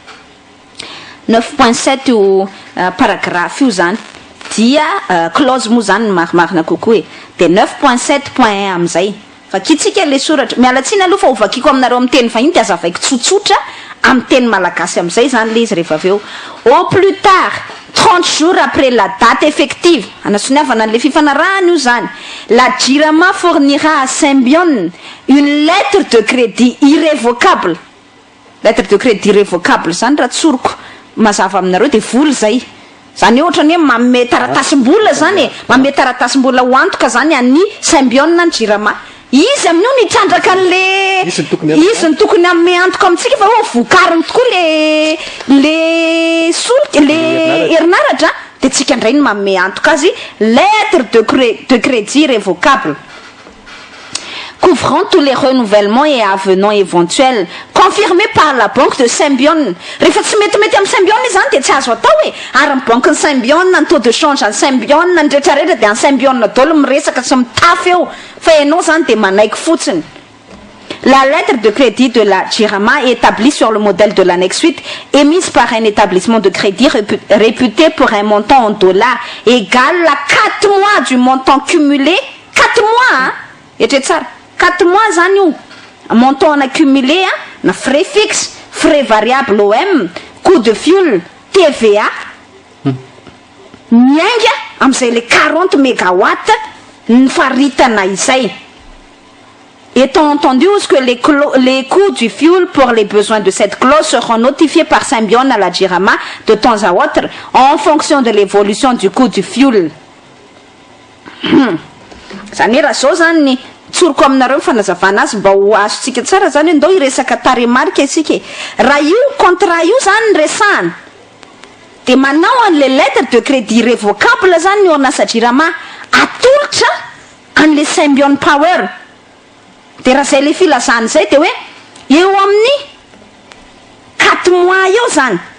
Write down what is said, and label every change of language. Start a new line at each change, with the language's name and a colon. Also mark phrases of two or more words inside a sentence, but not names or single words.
Malagasy: 9.7 io paragraphe io zany dia clause moa zany marimarina kokoa e de 9.7.1 am'izay vakitsika le soratra mialatsiny aloha fa hovakiko aminareo amin'ny teny vahiny de azavaiko tsotsotra amin'ny teny malagasy am'izay zany le izy rehefa aveo
French: au plus tard 30 jours après la date effective
Malagasy: anasoniavana an'le fifanarahany io zany
French: la Jirama fournira à Symbion une lettre de crédit irrévocable
Malagasy: zany raha tsoroko mazava aminareo de vola zay zany ohatrany hoe manome taratasym-bola zany e manome taratasym-bola ho antoka zany any Symbion na ny Jirama izy amin'io nitrandraka an'le izy ny tokony ame antoka amintsika fa ho vokariny tokoa le solika le herinaratra de tsika indray ny manome antoka azy
French: lettre de crédit révocable couvrant tous les renouvellements et avenants éventuels confirmés par la banque de Symbion
Malagasy: rehefa tsy metimety amin'ny Symbion izy zany de tsy azo atao e ary ny banque ny Symbion ny
French: taux de change
Malagasy: ny Symbion ny rehetrarehetra de ny Symbion daholo miresaka sy mitafy eo fa ianao zany de manaiky fotsiny.
French: La lettre de crédit de la Jirama est établie sur le modèle de l'annexe 8 émise par un établissement de crédit réputé pour un montant en dollars égal à 4 mois du montant cumulé 4 mois hein et ça 4 mois
Malagasy: zany io
French: montant en accumulé na frais fixes frais variables OM coût de fuel TVA
Malagasy: mianga am'izay le 40 mégawatts ny faritana izay
French: étant entendu que les coûts du fuel pour les besoins de cette clause seront notifiés par Symbion à la Jirama de temps à autre en fonction de l'évolution du coût du fuel
Malagasy: zany raha zao zany tsoroko aminareo fanazavana azy mba ho azontsika tsara zany hoe ndao iresaka taremarika isika raha io contrat io zany resahana de manao an'le
French: lettre de crédit révocable
Malagasy: zany ny orinasa Jirama atolotra an'le Symbion power de raha zay le filazany zay de hoe eo amin'ny 4 mois eo zany